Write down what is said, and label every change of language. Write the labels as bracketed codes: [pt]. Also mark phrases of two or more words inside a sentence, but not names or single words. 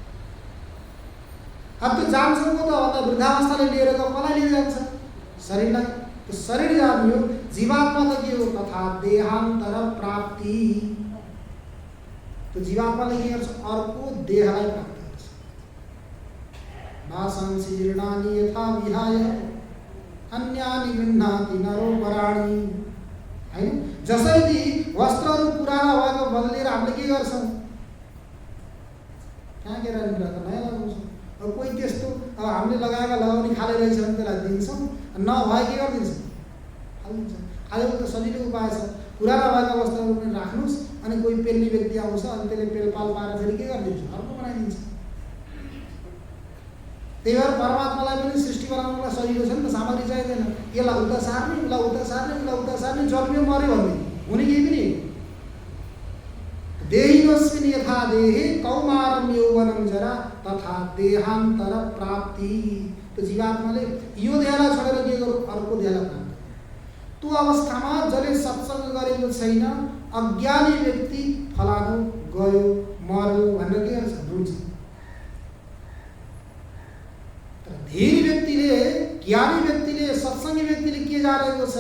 [ne] अब त्यो जान्छ को त भन्दा वृद्धावस्थाले लिएर कसलाई लिएर जान्छ? शरीरलाई। त्यो शरीर जाने हो। जीवात्मा त के हो? [sa] तथा देहान्तर प्राप्ति। [ne] त्यो जीवात्माले के गर्छ? अर्को देहलाई प्राप्त गर्छ। [sa] वासांसि जीर्णानि यथा विहाय अन्यानि गृह्णाति नरोपराणि। [ne] हैन? जसरी वस्त्रहरू पुराना भएको बदलेर हामीले के गर्छौँ? कहाँ गएर नयाँ लगाउँछौँ। अब कोही त्यस्तो अब हामीले लगाएका लगाउने खाले रहेछ भने त्यसलाई दिन्छौँ, नभए के गरिदिन्छौँ? हालिदिन्छौँ। आजको त सजिलो उपाय छ, पुराना भएका वस्त्रहरू पनि राख्नुहोस्, अनि कोही पेल्ने व्यक्ति आउँछ अनि त्यसले पेलपाल पारेर फेरि के गरिदिन्छ? अर्को बनाइदिन्छ। त्यही भएर परमात्मालाई पनि सृष्टि बनाउनुलाई सजिलो छ नि त, सामग्री चाहिँदैन। यसलाई उता सार्ने, उसलाई उता सार्ने, उसलाई उता सार्ने, जन्मियो मऱ्यो भन्ने हुने केही पनि। [sa] देहिनोऽस्मिन् यथा देहे कौमारं यौवनं जरा तथा देहान्तर प्राप्ति। [ne] तो जीवात्माले यो देहलाई छोडेर के गर्यो? अर्को देहलाई प्राप्त। त्यो अवस्थामा जसले सत्संग गरेको छैन, अज्ञानी व्यक्ति फलानु गयो मर्यो भनेर के गर्छ? रुन्छ। तर धीर व्यक्तिले, ज्ञानी व्यक्तिले, सत्संगी व्यक्तिले के जानेको छ?